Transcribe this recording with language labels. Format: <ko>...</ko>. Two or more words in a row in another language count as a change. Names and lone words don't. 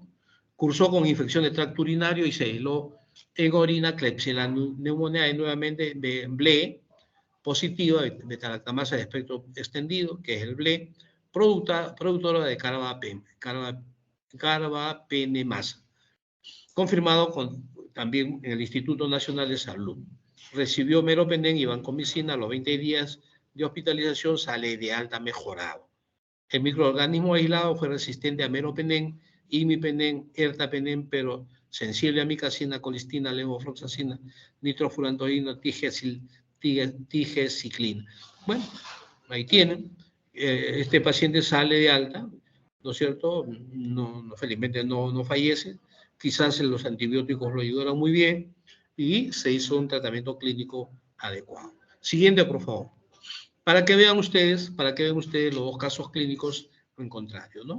<es>Cursó con infección de tracto urinario y se aisló en orina Klebsiella pneumoniae, nuevamente BLE positiva, beta-lactamasa de espectro extendido, que es el BLE, productora de carbapenemasa, confirmado también en el Instituto Nacional de Salud. recibió meropenem y vancomicina, a los 20 días de hospitalización sale de alta mejorado. El microorganismo aislado fue resistente a meropenem, imipenem, ertapenem, pero sensible a micacina, colistina, levofloxacina, nitrofurantoína, tigeciclina. Bueno, ahí tienen. Este paciente sale de alta, ¿no es cierto? Felizmente no fallece. Quizás los antibióticos lo ayudaron muy bien y se hizo un tratamiento clínico adecuado. Siguiente, por favor. Para que vean ustedes los dos casos clínicos en contrario, ¿no?</es>